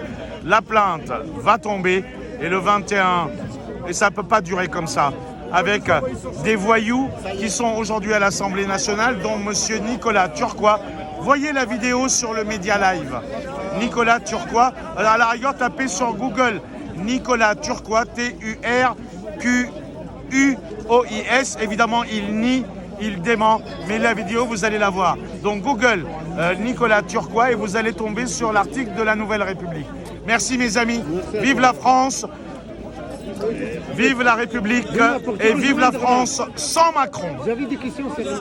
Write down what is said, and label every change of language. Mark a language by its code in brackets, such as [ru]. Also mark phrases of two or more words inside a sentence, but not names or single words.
[fr] La plainte va tomber et le 21, et ça ne peut pas durer comme ça, avec des voyous qui sont aujourd'hui à l'Assemblée nationale, dont M. Nicolas Turquois. Voyez la vidéo sur le Média Live. Nicolas Turquois, à la rigueur, tapez sur Google Nicolas Turquois, T-U-R-Q-U-O-I-S. Évidemment, il nie, il dément, mais la vidéo, vous allez la voir. Donc Google Nicolas Turquois et vous allez tomber sur l'article de la Nouvelle République. Merci mes amis, vive la France, vive la République et vive la France sans Macron.